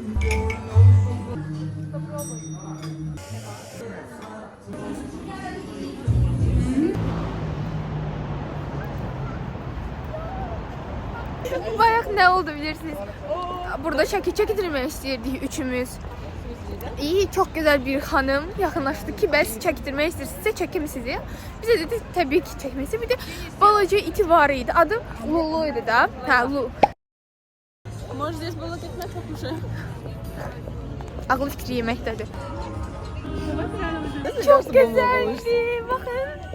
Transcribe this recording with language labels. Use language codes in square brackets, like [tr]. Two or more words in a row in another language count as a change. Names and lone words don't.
[az] Bayaq nə oldu bilirsiniz? Burada şəkil çəkdirmək istəyirdik üçümüz. [tr] İyi, çok güzel bir hanım [az] yaxınlaşdı ki, bəs çəkdirmək istəyirsinizsə çəkim sizi. Bizə dedi, təbii ki çəkməsi. Bir də balaca iti var idi. Adı Lulu idi da. Hə, Lulu. [ru] Может, здесь было как-то çok уже. [az] Ağlı fikri yeməkdədir. [tr] Çok güzeldi. Bakın.